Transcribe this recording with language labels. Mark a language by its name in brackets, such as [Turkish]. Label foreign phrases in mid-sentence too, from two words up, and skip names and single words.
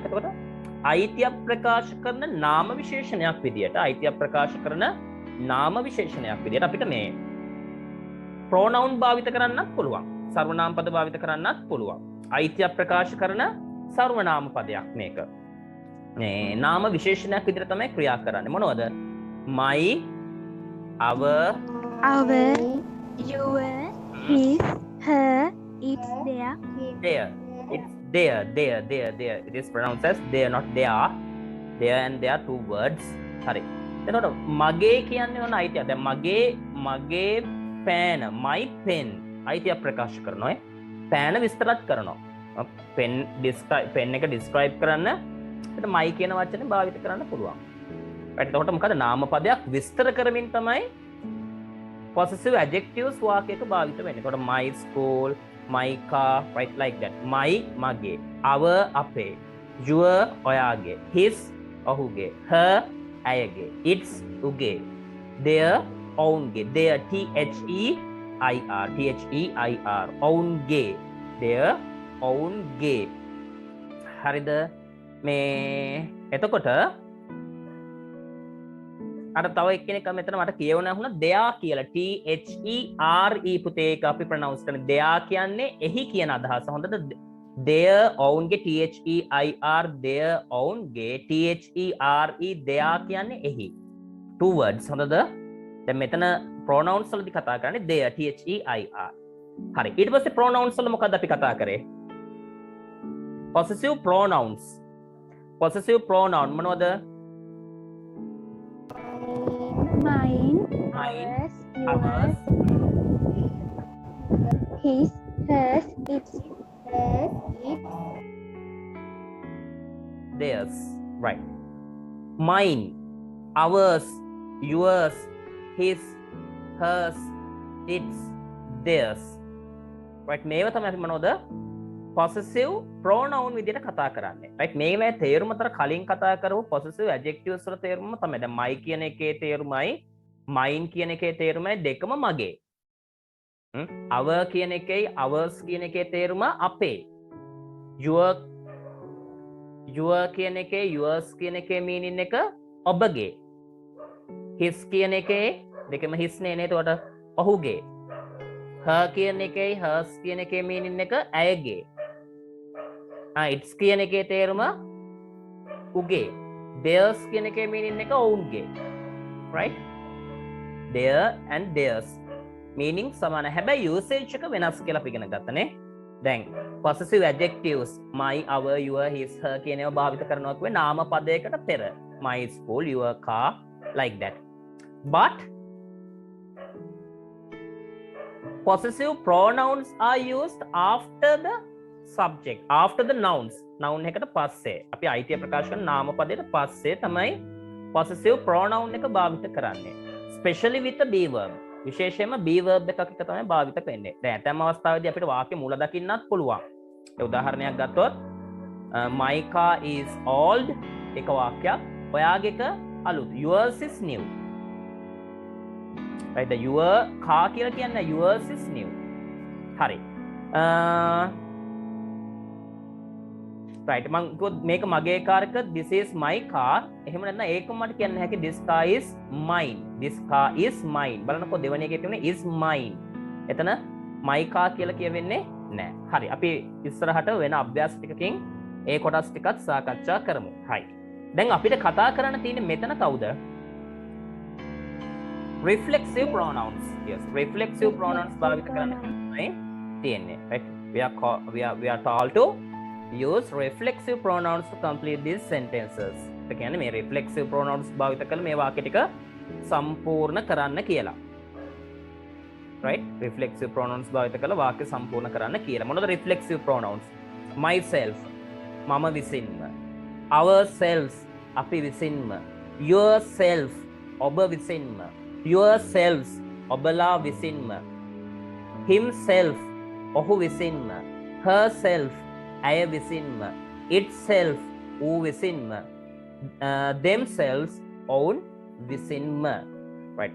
[Sinhala] එතකොට අයිතිය ප්‍රකාශ කරන නාම විශේෂණයක් විදියට, අයිතිය ප්‍රකාශ කරන නාම විශේෂණයක් විදියට අපිට මේ pronoun භාවිත කරන්නත් පුළුවන්. සර්වනාම පද භාවිත කරන්නත් පුළුවන්. අයිතිය ප්‍රකාශ කරන සර්වනාම පදයක් මේක. මේ නාම විශේෂණයක් විදියට තමයි ක්‍රියා කරන්නේ. මොනවද? [English] my, our, our, your, his, her, its, their, there. It's there. It is pronounced as there, not there. There and there are two words. [Sinhala] හරි. එතකොට මගේ කියන්නේ මොන අයිතියද? දැන් මගේ pen, [English] my pen [Sinhala] අයිතිය ප්‍රකාශ කරනවා. pen විස්තරත් කරනවා. pen එක describe කරන්න එතකොට my කියන වචනේ භාවිත කරන්න පුළුවන්. right. එතකොට මොකද නාම පදයක් විස්තර කරමින් තමයි [English] possessive adjectives [Sinhala] වාක්‍යයක භාවිත වෙන්නේ. [English] එතකොට my school, my car, right, like that. My මගේ, our අපේ, your ඔයාගේ, his ඔහුගේ, her ඇයගේ, its උගේ, their ඔවුන්ගේ, their their ඔවුන්ගේ, their ඔවුන්ගේ. [Sinhala] හරිද? මේ එතකොට අර තව එක්කෙනෙක් මෙතන මට කියවන්න වුණා දෙයා කියලා THERE පුතේ ඒක අපි ප්‍රොනවුන්ස් කරන දෙයා කියන්නේ එහි කියන අදහස. හොඳද? their ඔවුන්ගේ [English] THEIR their [Sinhala] ඔවුන්ගේ THERE දෙයා කියන්නේ එහි. [English] two words. [Sinhala] හොඳද? දැන් මෙතන pronouns වලදී කතා කරන්නේ [English] their THEIR. [Sinhala] හරි. ඊට පස්සේ pronouns වල මොකද්ද අපි කතා කරේ? [English] possessive pronouns. possessive pronoun මොනවද? mine, Mine, ours, his, hers, its, theirs. Right. Mine, ours, yours, his, hers, its, theirs. Right. [Sinhala] මේවා තමයි අපි මොනවද? [English] possessive pronoun [Sinhala] විදිහට කතා කරන්නේ. right. මේවා තේරුම අතර කලින් කතා කරපු [English] possessive adjectives [Sinhala] වල තේරුම තමයි. දැන් my කියන එකේ තේරුමයි mine කියන එකේ තේරුමයි දෙකම මගේ. our කියන එකේ ours කියන එකේ තේරුම අපේ. your කියන එකේ yours කියන එකේ meaning එක ඔබගේ. his කියන එකේ දෙකම his නේ නේද? එතකොට ඔහුගේ. her කියන එකේ hers කියන එකේ meaning එක ඇයගේ. it's කියන එකේ තේරුම උගේ. theirs කියන එකේ meaning එක ඔවුන්ගේ. right. [English] their and theirs meaning සමාන. [Sinhala] හැබැයි usage එක වෙනස් කියලා අපි ඉගෙන ගත්තනේ. දැන් [English] possessive adjectives my, our, your, his, her [Sinhala] කියන ඒවා භාවිත කරනවා කිව්වේ නාම පදයකට පෙර. [English] my school, your car, like that. but possessive pronouns are used after the subject, after the nouns. [Sinhala] noun එකට පස්සේ අපි අයිතිය ප්‍රකාශ කරන නාම පදයට පස්සේ තමයි [English] possessive pronoun [Sinhala] එක භාවිත කරන්නේ. [English] especially with the be verb. [Sinhala] විශේෂයෙන්ම [English] be verb [Sinhala] එකක් එක තමයි භාවිත වෙන්නේ. දැන් ඇතැම් අවස්ථාවේදී අපිට වාක්‍ය මූල දකින්නත් පුළුවන්. ඒ උදාහරණයක් ගත්තොත් [English] my car is old [Sinhala] එක වාක්‍යයක්. ඔයාගේ එක අලුත්. [English] yours is new. right. the your car කියලා කියන්නේ yours is new. [Sinhala] හරි. [English] right. [Sinhala] මම කිව්වොත් මේක මගේ කාර් එක [English] this is my car. [Sinhala] එහෙම නැත්නම් ඒක මට කියන්න හැකි [English] this car is mine. this car is mine. [Sinhala] බලන්නකෝ දෙවෙනි එකේ තියෙන්නේ [English] is mine. [Sinhala] එතන [English] my car [Sinhala] කියලා කියවෙන්නේ නැහැ. හරි. අපි ඉස්සරහට වෙන අභ්‍යාස ටිකකින් ඒ කොටස් ටිකත් සාකච්ඡා කරමු. හයි. දැන් අපිට කතා කරන්න තියෙන්නේ මෙතන කවුද? [English] reflexive pronouns. yes. reflexive pronouns [Sinhala] භාවිත කරන්න තමයි තියෙන්නේ. [English] right. we are told to use reflexive pronouns to complete these sentences. [Sinhala] ඒ කියන්නේ මේ [English] reflexive pronouns [Sinhala] භාවිත කරලා මේ වාක්‍ය ටික සම්පූර්ණ කරන්න කියලා. right. [English] reflexive pronouns [Sinhala] භාවිත කරලා වාක්‍ය සම්පූර්ණ කරන්න කියලා. මොනවද [English] reflexive pronouns? [Sinhala] myself මම විසින්ම, ourselves අපි විසින්ම, yourself ඔබ විසින්ම, yourselves ඔබලා විසින්ම, himself ඔහු විසින්ම, herself ඇය විසින්ම, itself ඌ විසින්ම, themselves ඔවුන් විසින්ම. right.